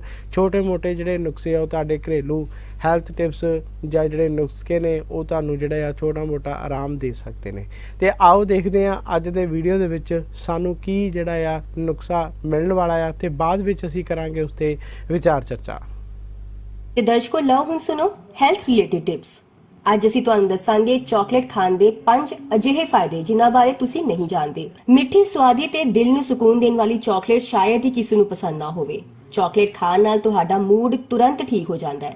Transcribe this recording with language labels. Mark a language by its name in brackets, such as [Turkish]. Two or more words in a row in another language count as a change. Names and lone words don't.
[Punjabi] ਛੋਟੇ ਮੋਟੇ ਜਿਹੜੇ ਨੁਸਖ਼ੇ ਆ ਤੁਹਾਡੇ ਘਰੇਲੂ [English] health tips [Punjabi] ਜਾਂ ਜਿਹੜੇ ਨੁਸਖ਼ੇ ਨੇ ਉਹ ਤੁਹਾਨੂੰ ਜਿਹੜਾ ਆ ਛੋਟਾ ਮੋਟਾ ਆਰਾਮ ਦੇ ਸਕਦੇ ਹੈਂ। ਤਾਂ ਆਓ ਦੇਖਦੇ ਹਾਂ ਅੱਜ ਦੇ ਵੀਡੀਓ ਦੇ ਵਿੱਚ ਸਾਨੂੰ ਕੀ ਜਿਹੜਾ ਆ ਨੁਸਖ਼ਾ ਮਿਲਣ ਵਾਲਾ ਆ ਤੇ ਬਾਅਦ ਵਿੱਚ ਅਸੀਂ ਕਰਾਂਗੇ ਉਸ ਤੇ ਵਿਚਾਰ ਚਰਚਾ। ਤੇ ਦਰਸ਼ਕੋ ਲਓ ਹੁਣ ਸੁਣੋ [English] health related tips. [Punjabi] ਅੱਜ ਅਸੀਂ ਤੁਹਾਨੂੰ ਦੱਸਾਂਗੇ ਚਾਕਲੇਟ ਖਾਣ ਦੇ 5 ਅਜਿਹੇ ਫਾਇਦੇ ਜਿਨ੍ਹਾਂ ਬਾਰੇ ਤੁਸੀਂ ਨਹੀਂ ਜਾਣਦੇ। ਮਿੱਠੀ, ਸਵਾਦੀ ਤੇ ਦਿਲ ਨੂੰ ਸਕੂਨ ਦੇਣ ਵਾਲੀ ਚਾਕਲੇਟ ਸ਼ਾਇਦ ਹੀ ਕਿਸੇ ਨੂੰ ਪਸੰਦ ਨਾ ਹੋਵੇ। ਚਾਕਲੇਟ ਖਾਣ ਨਾਲ ਤੁਹਾਡਾ ਮੂਡ ਤੁਰੰਤ ਠੀਕ ਹੋ ਜਾਂਦਾ ਹੈ।